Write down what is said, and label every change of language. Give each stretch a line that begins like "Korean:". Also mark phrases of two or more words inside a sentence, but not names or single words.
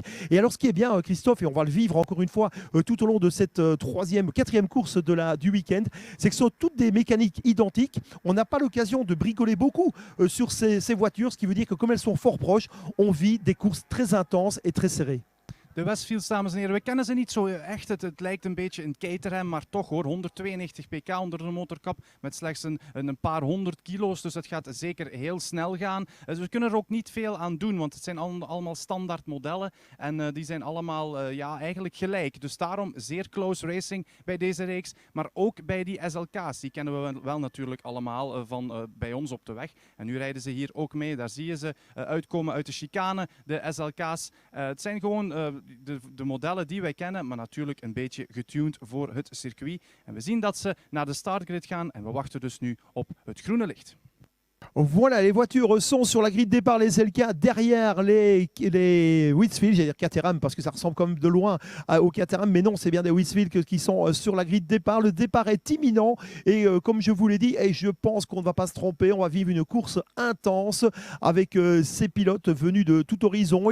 French: Et alors ce qui est bien, Christophe, et on va le vivre encore une fois tout au long de cette quatrième course du week-end, c'est que ce sont toutes des mécaniques identiques. On n'a pas l'occasion de bricoler beaucoup sur ces voitures, ce qui veut dire que comme elles sont fort proches, on vit des courses très intenses et très serrées.
Dutch: De Westfields, dames en heren, we kennen ze niet zo echt. Het lijkt een beetje een Caterham, maar toch hoor. 192 pk onder de motorkap met slechts een paar 100 kilo's. Dus dat gaat zeker heel snel gaan. Dus we kunnen er ook niet veel aan doen, want het zijn allemaal standaard modellen. En die zijn allemaal ja, eigenlijk gelijk. Dus daarom zeer
English: close racing
Dutch: bij deze reeks. Maar ook bij die SLK's. Die kennen we wel natuurlijk allemaal van bij ons op de weg. En nu rijden ze hier ook mee. Daar zie je ze uitkomen uit de chicane, de SLK's. Het zijn gewoon de modellen die wij kennen, maar natuurlijk een beetje getuned voor het circuit. En we zien dat ze naar de startgrid gaan en we wachten dus nu op het groene licht.
French: Voilà, les voitures sont sur la grille de départ, les SLK, derrière les Wheatsfield, j'allais dire Caterham parce que ça ressemble quand même de loin au Caterham, mais non, c'est bien des Wheatsfield qui sont sur la grille de départ. Le départ est imminent et comme je vous l'ai dit, et je pense qu'on ne va pas se tromper, on va vivre une course intense avec ces pilotes venus de tout horizon.